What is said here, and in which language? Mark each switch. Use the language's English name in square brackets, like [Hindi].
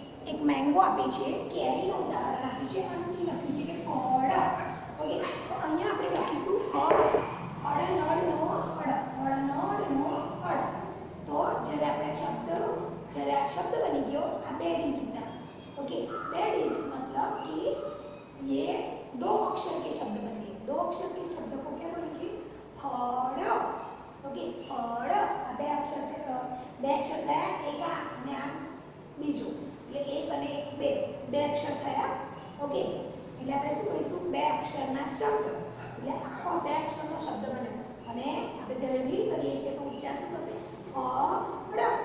[Gujarati] એક મેંગો આપી છે, કેરીનું ઉદાહરણ આપ્યું છે અને લખ્યું છે કે ફળ. ઓકે, તો અહીંયા આપણે લખીશું હળનળનો હળ, હળનળનો હળ. તો જ્યારે આ શબ્દ બની ગયો આ 2 डिजिट. [Hindi] ओके, 2 डिजिट मतलब कि ये 2 अक्षर के शब्द बन गए. 2 अक्षर के शब्द को क्या बोलेंगे? फड़. ओके, फड़. [Gujarati] आ 2 अक्षर थया, एक आ અને આ બીજો, એટલે એક અને એક 2 અક્ષર થયા. ઓકે, એટલે આપણે શું કહીશું? 2 અક્ષરના શબ્દ. એટલે આખો 2 અક્ષરનો શબ્દ બને અને આપણે જ્યારે રીડ કરીએ છીએ તો ઉચ્ચાર શું થશે? ફળ.